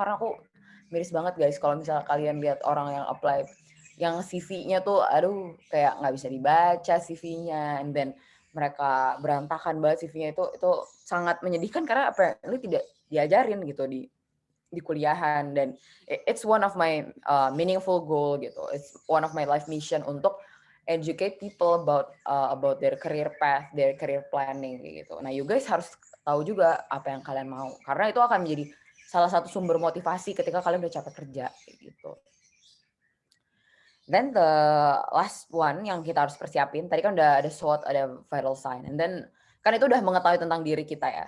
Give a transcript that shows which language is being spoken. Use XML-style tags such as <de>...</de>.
<id>Karena aku miris banget guys kalau misalnya kalian lihat orang yang apply yang CV-nya tuh aduh kayak nggak bisa dibaca CV-nya and then mereka berantakan banget CV-nya itu sangat menyedihkan karena apparently tidak diajarin gitu di kuliahan dan</id> <en>it's one of my meaningful goal</en> <id>gitu.</id> <en>It's one of my life mission untuk educate people about their career path, their career planning gitu.</en> <id>Nah, you guys harus tahu juga apa yang kalian mau karena itu akan menjadi salah satu sumber motivasi ketika kalian udah capek kerja gitu.</id> <en>Then the last one</en> <id>yang kita harus persiapin, tadi kan udah ada SWOT, ada vital sign, and then kan itu udah mengetahui tentang diri kita ya.</id>